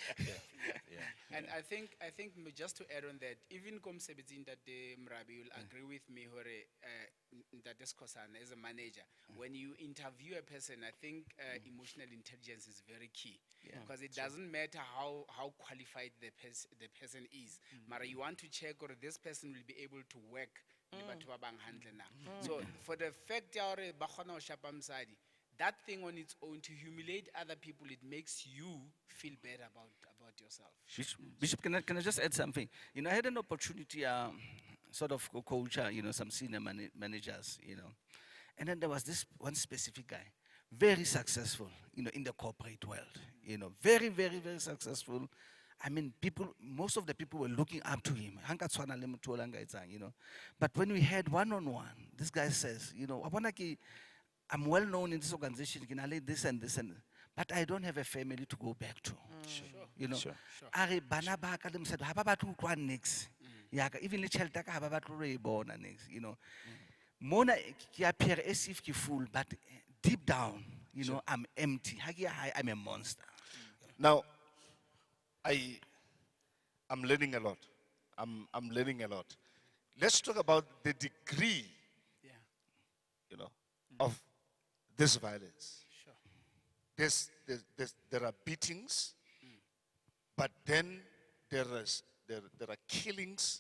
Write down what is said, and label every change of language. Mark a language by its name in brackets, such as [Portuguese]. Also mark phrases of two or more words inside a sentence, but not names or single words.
[English] And I think just to add on that, even Komsebezin that Mrabi will agree with me, hore, that Skosana as a manager, when you interview a person, I think emotional intelligence is very key. Because it doesn't matter how qualified the person is. Mara, you want to check or this person will be able to work. [Southern Sotho] le batho ba bang hantle na. [English] So for the fact [Southern Sotho] ya hore ba kgona ho shapa mosadi, [English] that thing on its own, to humiliate other people, it makes you feel better about yourself. Bishop, can I just add something? I had an opportunity, sort of coach, some senior managers, and then there was this one specific guy, very successful, in the corporate world, very, very, very successful. I mean, most of the people were looking up to him. But when we had one-on-one, this guy says, I'm well known in this organization, this and this, but I don't have a family to go back to. Sure. [Southern Sotho] Are bana ba ka le mosadi ha ba batle ho utlwa niks. Yaka even le tjhelete ya ka ha ba batle ho e bona niks, Mona ke [English] appear as if [Southern Sotho] ke full, [English] but deep down, I'm empty. [Southern Sotho] Ha ke ya hae, [English] I'm a monster. Now, I'm learning a lot. I'm learning a lot. Let's talk about the degree, Yeah. of this violence. Sure. There are beatings, but then there are killings,